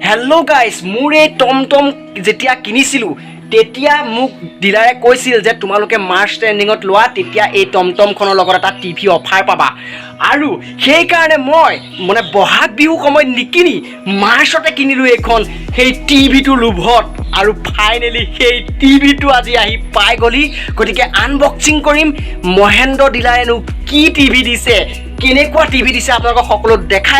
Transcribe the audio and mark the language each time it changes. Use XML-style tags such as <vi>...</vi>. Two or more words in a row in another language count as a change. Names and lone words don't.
<en>hello guys</en> <as>মোৰে টমটম যেতিয়া কিনিছিলু তেতিয়া মোক ডিলাৰে কৈছিল যে তোমালোকে মার্চ ট্রেন্ডিংত লোৱা তেতিয়া এই টমটম খনৰ লগত এটা টিভি অফাৰ পাবা আৰু সেই কাৰণে মই মানে বহাগ বিহু সময় নিকিনি মাৰ্চতে কিনিলো এখন সেই টিভিটো লোভত আৰু ফাইনালি সেই টিভিটো আজি আহি পাই গলি গতিকে আনবক্সিং কৰিম মহেন্দ্ৰ ডিলাৰেনো কি টিভি দিছে কেনেকুৱা টিভি দিছে আপোনালোকক সকলো দেখাই</as>